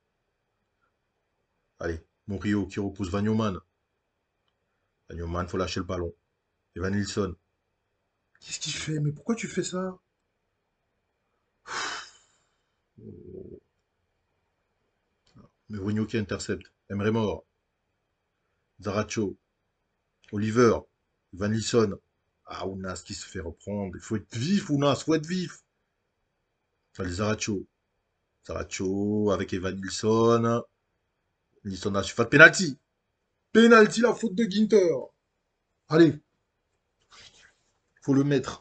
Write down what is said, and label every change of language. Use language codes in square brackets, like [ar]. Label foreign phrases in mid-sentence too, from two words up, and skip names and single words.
[fr] Allez, Murillo qui repousse Vagnoman. Vagnoman, faut lâcher le ballon. Evan Nilsson. Qu'est-ce qu'il fait? Mais pourquoi tu fais ça? Mourinho qui intercepte. Emre Mor. Zaracho. Oliver. Van Lisson. Ah, Ounas qui se fait reprendre. Il faut être vif, Ounas, faut être vif. Allez, Zaracho. Zaracho avec Evan Nilsson. Nilsson a su faire de penalty. Penalty, la faute de Ginter. Allez, faut le mettre.